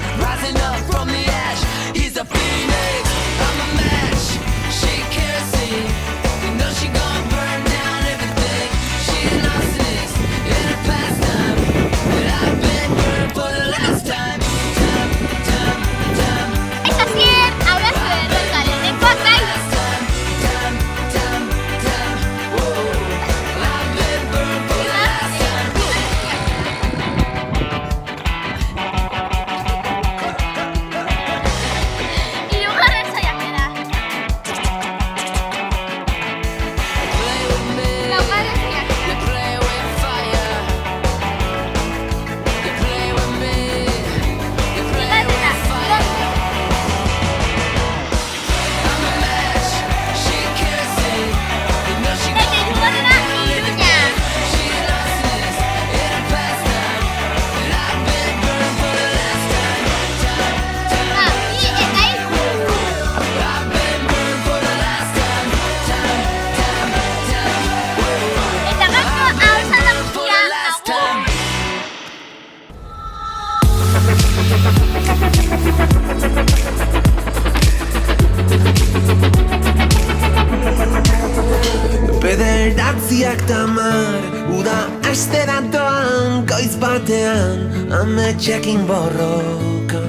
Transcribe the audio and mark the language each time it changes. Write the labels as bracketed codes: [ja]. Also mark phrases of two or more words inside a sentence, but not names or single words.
[en] Rising up from the ash, he's a phoenix. I'm a match, she kerosene. You know she gon' burn down everything. She an arsonist in her pastime, but I've been burned for the last time. Time, [eu] Eta zien, [es] ahora se regalen de Fortnite. [en] last time, whoa. I've been burned for the last time. [eu] Hirugarren saiakera. [en] Play with me. [eu] Laugarren saiakera. [en] You play with fire. You play with me. You play [eu] Bigarrena, [en] with fire. [eu] lortu. [en] I'm a match. She kerosene. You know she [eu] Eta hirugarrena, Iruña. [en] She an arsonist in her pastime, and I've been burned for the last time. [eu] Ah, bi eta hiru. [en] I've been burned for the last time. [eu] Eta gaurko ahotsa da [en] For [eu] guztia, [en] the last [eu] agur. [en] time. [eu] Bederatziak tamar, uda aste datoan, goiz batean, ametxekin borrokan.